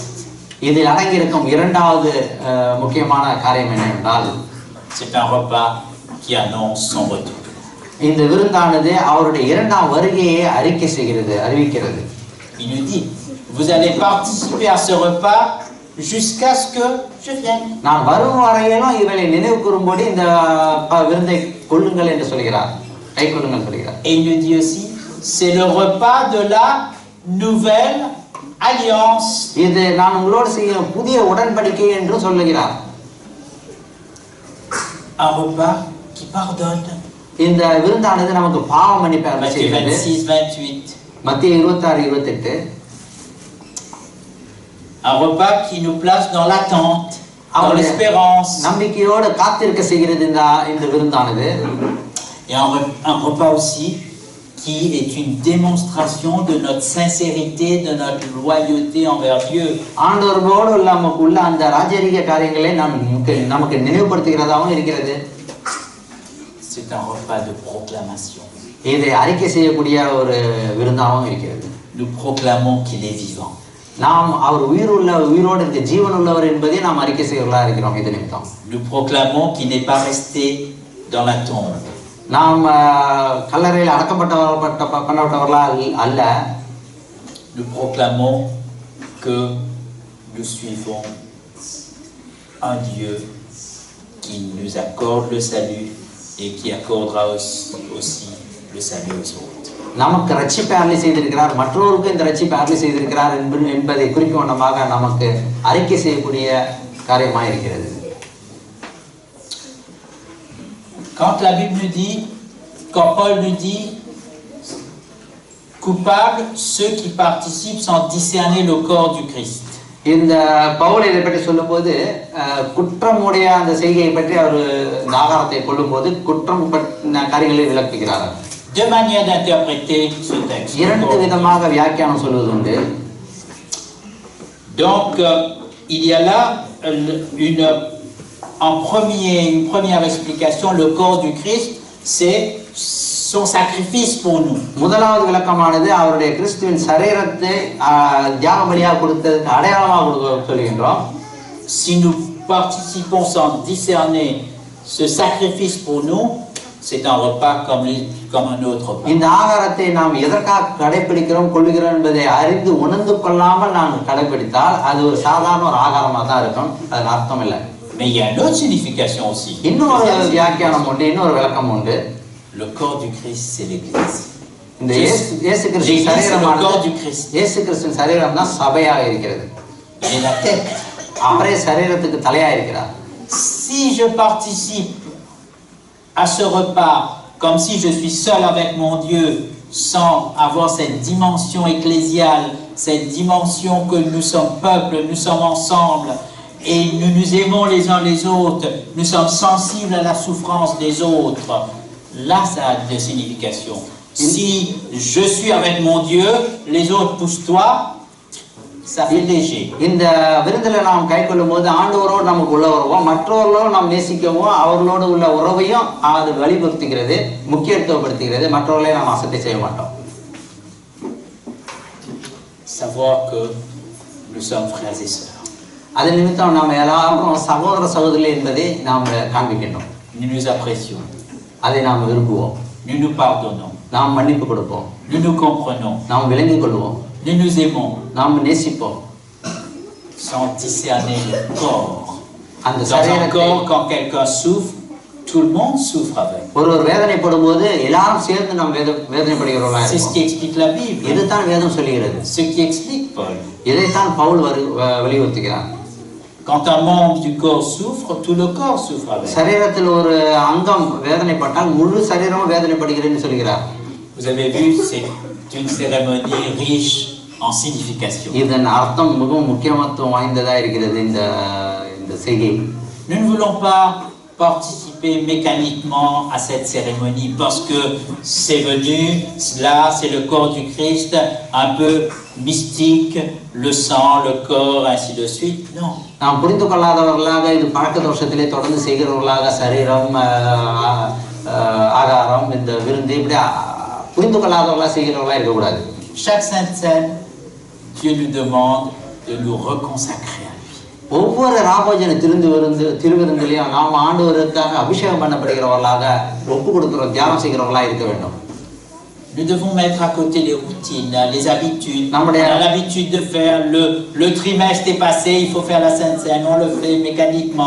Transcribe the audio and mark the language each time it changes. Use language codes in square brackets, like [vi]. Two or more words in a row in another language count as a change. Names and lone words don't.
[ta] இதில் அடங்கியிருக்கும் இரண்டாவது முக்கியமான காரியம் என்னவென்றால், [fr] c'est un repas qui annonce son retour. [ta] இந்த விருந்தானது அவருடைய இரண்டாம் வருகையை அறிவிக்கிறது. [fr] Il nous dit, vous allez participer à ce repas jusqu'à ce que je vienne. [ta] நான் வரும் வரையிலும் இவளை நினைவு கூறும்படி இந்த விருந்தை கொள்ளுங்கள் என்று சொல்கிறார், கை கொள்ளுங்கள் சொல்கிறார். [fr] Et il nous dit aussi, c'est le repas de la nouvelle alliance. [ta] இது நான் உங்களோடு செய்யும் புதிய உடன்படிக்கை என்று சொல்லுகிறார். [fr] Un repas qui pardonne. [ta] இந்த விருந்தானது நமக்கு பாவ மன்னிப்பை அளிக்கிறது. 26-28. மத்தேயு 26-28. [fr] Un repas qui nous place dans l'attente, dans l'espérance. [ta] நம்பிக்கையோடு காத்திருக்க செய்கிறது இந்த விருந்தானது. [fr] Et un repas aussi qui est une démonstration de notre sincérité, de notre loyauté envers Dieu. [ta] ஆண்டவரோடு நமக்குள்ள அந்த ராஜரீக காரியங்களை நமக்கு நினைவுபடுத்துகிறதாகவும் இருக்கிறது. [fr] C'est un repas de proclamation. [ta] இதை அறிக்கை செய்யக்கூடிய ஒரு விருந்தாகவும் இருக்கிறது. [fr] Nous proclamons qu'il est vivant. [ta] நாம் அவர் உயிரோடு இந்த ஜீவன் உள்ளவர் என்பதை நாம் அறிக்கை செய்யறதா இருக்கிறோம். இது நிமித்தம் [fr] Nous proclamons qu'il n'est pas resté dans la tombe. [ta] நாம் கல்லறையில் பண்ணப்பட்டவர்களா அல்ல. [fr] Nous proclamons que nous suivons un Dieu qui nous accorde le salut et qui accordera aussi le salut aux autres. [ta] நமக்கு ரட்சிப்பை அருளி செய்திருக்கிறார், மற்றவருக்கு இந்த ரட்சிப்பை அருளி செய்திருக்கிறார் என்பதை குறிக்கும் வண்ணமாக நமக்கு அறிக்கை செய்யக்கூடிய காரியமாக இருக்கிறது. [fr] Quand la Bible nous dit, quand Paul nous dit, coupables ceux qui participent sans discerner le corps du Christ. [ta] இந்த பவுல் இதை பற்றி சொல்லும்போது குற்றமுடைய அந்த செய்கையை பற்றி அவர் ஆகாரத்தை கொள்ளும்போது குற்றம் காரியங்களை விளக்குகிறார். [fr] Deux manières d'interpréter ce texte. [ta] இரண்டு விதமாக வியாக்கியானம் சொல்வது உண்டு. [fr] Donc il y a là une première explication. Le corps du Christ, c'est son sacrifice pour nous. [ta] முதலாவது விளக்கமானது அவருடைய கிறிஸ்துவின் சரீரத்தை தியாக பலியாக கொடுத்ததுக்கு அடையாளமாக சொல்கின்றோம். [fr] Si nous participons sans discerner ce sacrifice pour nous, c'est un repas comme un autre repas. [ta] இந்த ஆகாரத்தை நாம் எதற்காக கடைபிடிக்கிறோம் கொள்ளுகிறோம் என்பதை அறிந்து உணர்ந்து கொள்ளாமல் நாம் கடைபிடித்தால் அது ஒரு சாதாரண ஒரு ஆகாரமாக தான் இருக்கும். அது அர்த்தம் இல்லை. [fr] Mais il y a une autre signification aussi. [ta] இன்னொரு வியாக்கியானம் உண்டு, இன்னொரு விளக்கம் உண்டு. [fr] Le corps du Christ, c'est l'Église. [ta] இந்த இயேசு கிறிஸ்துவின் சரீரம் தான் சபையாக இருக்கிறது. [fr] Il est la tête. [ta] அவரே சரீரத்துக்கு தலையாக இருக்கிறார். [fr] Si je participe à ce repas comme si je suis seul avec mon Dieu, sans avoir cette dimension ecclésiale, cette dimension que nous sommes peuple, nous sommes ensemble, et nous nous aimons les uns les autres, nous sommes sensibles à la souffrance des autres, là ça a des significations. Si je suis avec mon Dieu, les autres poussent-toi, ça fait léger. [ta] இந்த விருந்தில் நாம் கை கொள்ளும்போது ஆண்டவரோடு நமக்கு உள்ள உறவும் மற்றவர்களோடு நாம் நேசிக்கவும் அவர்களோடு உள்ள உறவையும் அது வலியுறுத்துகிறது, முக்கியத்துவப்படுத்துகிறது. மற்றவர்களை நாம் அசட்டை செய்ய மாட்டோம். [fr] Savoir que nous sommes frères et sœurs. [ta] அது நிமித்தம் நாம் எல்லாரும் சகோதர சகோதரி என்பதை நாம் காண்பிக்கின்றோம். [fr] Nous nous apprécions. [ta] அதை நாம் விரும்புவோம். [fr] Nous nous pardonnons. [ta] நாம் மன்னிப்பு கொடுப்போம். [fr] Nous nous comprenons. [ta] நாம் விளங்கிக் கொள்வோம். [fr] Nous nous aimons. [ta] நாம் நேசிப்போம். [fr] Sans discerner le corps. [ta] அந்த [fr] Dans un [ta] சரீரத்தை [fr] corps, quand quelqu'un souffre, tout le monde souffre avec. [ta] ஒருவர் வேதனைப்படும் போது எல்லாரும் சேர்ந்து நாம் வேதனைப்படுகிறவர்களா [fr] C'est ce [ta] இருக்கோம். [fr] qui explique la Bible. [ta] இதுதான் வேதம் சொல்லுகிறது. [fr] Ce qui explique Paul. [ta] இதைத்தான் பவுல் வலியுறுத்துகிறார். [fr] Quand un membre du corps souffre, tout le corps souffre avec. [ta] சரீரத்தில் ஒரு அங்கம் வேதனைப்பட்டால் முழு சரீரமும் வேதனைப்படுகிறேன்னு சொல்கிறார். [fr] Vous avez vu, c'est une cérémonie riche en signification. [ta] இதன் அர்த்தம் மிகவும் முக்கியத்துவம் வாய்ந்ததா இருக்கிறது இந்த செய்கை. [fr] Nous ne voulons pas participer mécaniquement à cette cérémonie parce que c'est venu, là c'est le corps du Christ, un peu mystique, le sang, le corps, ainsi de suite. Non. [ta] நாம் புரிந்து கொள்ளாதவர்களாக இது பழக்க தோஷத்திலே தொடர்ந்து செய்கிறவர்களாக சரீரம் ஆகாரம் இந்த விருந்து இப்படி புரிந்து கொள்ளாதவர்களாக செய்கிறவர்களாக இருக்கக்கூடாது. [fr] Chaque Sainte Seine, Dieu nous demande de nous reconsacrer à lui. [ta] ஒவ்வொரு ராபோஜன திருவிருந்திலையும் நாம் ஆண்டவருக்காக அபிஷேகம் பண்ணப்படுகிறவர்களாக ஒப்பு கொடுக்கிறோம், தியானம் செய்கிறவர்களாக இருக்க வேண்டும். [fr] Nous devons mettre à côté les routines, les habitudes. On a l'habitude de faire le trimestre est passé, il faut faire la Sainte Seine, on le fait mécaniquement.